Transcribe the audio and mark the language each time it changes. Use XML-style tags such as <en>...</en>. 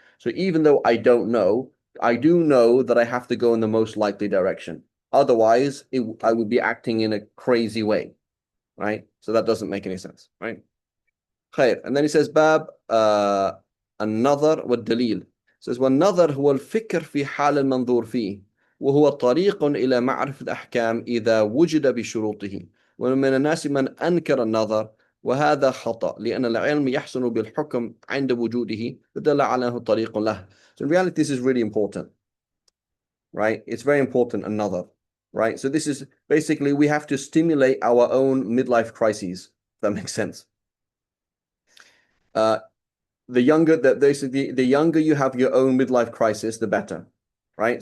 <en>So even though I don't know, I do know that I have to go in the most likely direction. Otherwise, I would be acting in a crazy way, right? So that doesn't make any sense, right? خير. And then he says</en> <ar>باب النظر والدليل.</ar> <en>Says</en> <ar>والنظر هو الفكر في حال المنظور فيه وهو طريق إلى معرفة الأحكام إذا وجد بشروطه ومن الناس من أنكر النظر وهذا خطأ لأن العلم يحسن بالحكم عند وجوده فدل على أنه طريق له.</ar> <en>So in reality this is really important, right? It's very important, another, right? So this is basically we have to stimulate our own midlife crises, if that makes sense. The younger the younger you have your own midlife crisis, the better, right?</en>